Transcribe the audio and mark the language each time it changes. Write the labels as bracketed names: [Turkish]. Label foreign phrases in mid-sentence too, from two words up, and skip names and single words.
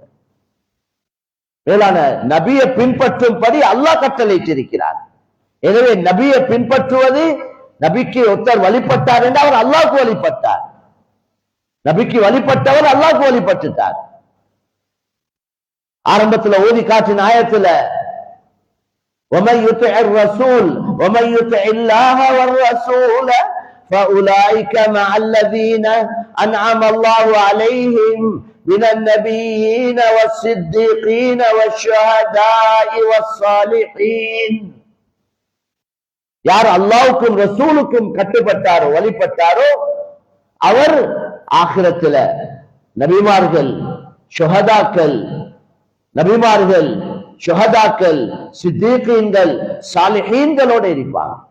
[Tamil] மேலான நபியை பின்பற்றும்படி அல்லாஹ் கட்டளையிட்டிருக்கிறார். எனவே நபியை பின்பற்றுவது, நபிக்கு ஒருத்தர் வழிபட்டார் என்று அவர் அல்லாஹ்வுக்கு வழிபட்டார். நபிக்கு வழிபட்டவர் அல்லாஹ்வுக்கு வழிபட்டுட்டார். ஆரம்பத்துல ஓதி காற்றின் ஆயத்துல [Arabic] وَمَن يُطِعِ الرَّسُولَ وَمَن يُطِعِ اللَّهَ وَالرَّسُولَ فَأُولَئِكَ مَعَ الَّذِينَ أَنْعَمَ اللَّهُ عَلَيْهِمْ مِنَ النَّبِيِّينَ وَالصِّدِّيقِينَ وَالشُّهَدَاءِ وَالصَّالِحِينَ. [Tamil] யார் அல்லாஹ்வுக்கும் ரசூலுக்கும் கட்டுப்பட்டாரோ, வழிபட்டாரோ, அவர் ஆகிரத்துல நபிமார்கள், ஷுஹதாக்கள், நபிமார்கள், ஷுஹதாக்கள், சித்தீகீன்கள், சாலிஹீன்களோட இருப்பாங்க.